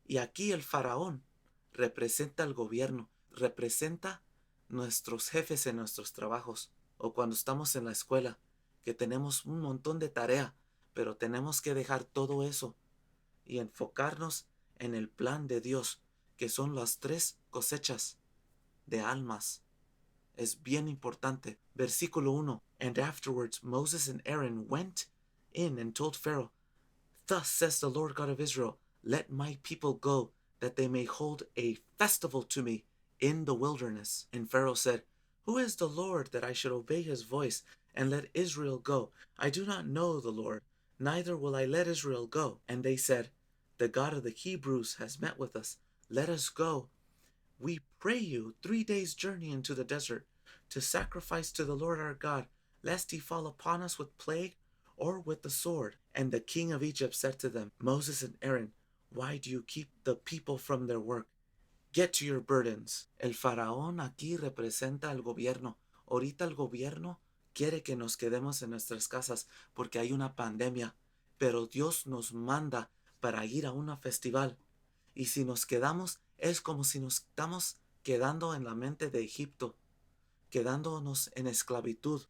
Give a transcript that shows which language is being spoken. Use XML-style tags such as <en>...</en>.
<es>Y aquí el faraón representa al gobierno, representa nuestros jefes en nuestros trabajos o cuando estamos en la escuela, que tenemos un montón de tarea, pero tenemos que dejar todo eso y enfocarnos en el plan de Dios, que son las 3 cosechas de almas. Es bien importante. Versículo 1.</es> <en>And afterwards Moses and Aaron went in and told Pharaoh, Thus says the Lord God of Israel, Let my people go, that they may hold a festival to me in the wilderness. And Pharaoh said, Who is the Lord that I should obey his voice and let Israel go? I do not know the Lord, neither will I let Israel go. And they said, The God of the Hebrews has met with us. Let us go, we pray you, 3 days' journey into the desert, to sacrifice to the Lord our God, lest he fall upon us with plague or with the sword. And the king of Egypt said to them, Moses and Aaron, why do you keep the people from their work? Get to your burdens.</en> <es>El faraón aquí representa al gobierno. Ahorita el gobierno quiere que nos quedemos en nuestras casas porque hay una pandemia, pero Dios nos manda para ir a una festival. Y si nos quedamos, es como si nos estamos quedando en la mente de Egipto, quedándonos en esclavitud.</es>